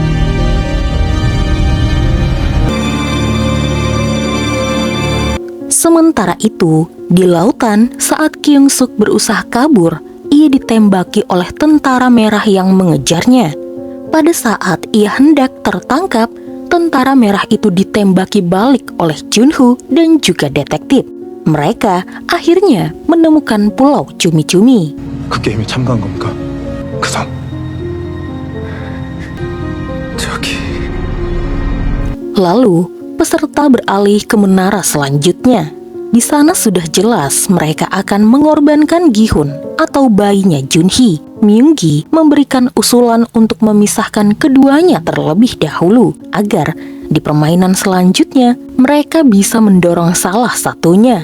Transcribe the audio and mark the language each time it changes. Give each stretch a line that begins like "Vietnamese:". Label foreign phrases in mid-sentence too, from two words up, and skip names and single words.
Indonesian: Sementara itu, di lautan saat Kyung-suk berusaha kabur, ia ditembaki oleh tentara merah yang mengejarnya. Pada saat ia hendak tertangkap, tentara merah itu ditembaki balik oleh Junho dan juga detektif. Mereka akhirnya menemukan pulau cumi-cumi.
Korean: 그 게임에 참가한 겁니까? 그 선. 저기.
Indonesian: Lalu, peserta beralih ke menara selanjutnya. Di sana sudah jelas mereka akan mengorbankan Gi-hun atau bayinya Junhee. Myung-gi memberikan usulan untuk memisahkan keduanya terlebih dahulu agar di permainan selanjutnya mereka bisa mendorong salah satunya.